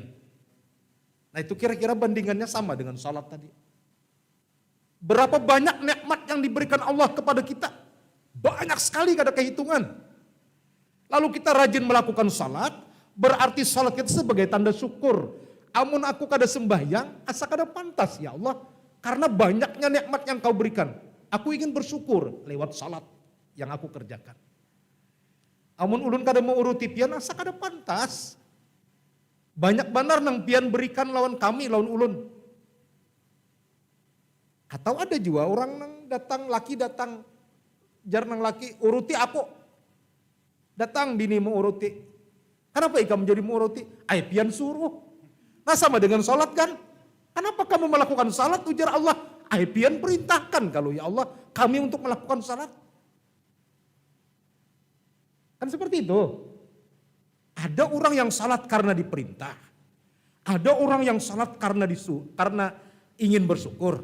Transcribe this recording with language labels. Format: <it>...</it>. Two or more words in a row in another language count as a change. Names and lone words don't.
<id>Nah itu kira-kira bandingannya sama dengan salat tadi. Berapa banyak nikmat yang diberikan Allah kepada kita. Banyak sekali kada kehitungan. Lalu kita rajin melakukan salat, berarti salat kita sebagai tanda syukur.</id> <bjn>Amun aku kada sembahyang, asa kada pantas</bjn> <ar>ya Allah.</ar> <id>Karena banyaknya nikmat yang kau berikan. Aku ingin bersyukur lewat salat yang aku kerjakan.</id> <bjn>Amun ulun kada mau uruti pian, asa kada pantas. Banyak benar nang pian berikan lawan kami, lawan ulun. Atau ada juga orang nang datang, laki datang, jar nang laki, uruti aku. Datang bini mau uruti. Kenapa ikam menjadi mau uruti? Ay pian suruh. Nah sama dengan salat kan?</bjn> <id>Kenapa kamu melakukan salat?</id> <bjn>Ujar Allah. Ay pian perintahkan kalau</bjn> <ar>ya Allah</ar> <bjn>kami untuk melakukan salat.</bjn> <id>Kan seperti itu. Ada orang yang salat karena diperintah. Ada orang yang salat karena ingin bersyukur.</id>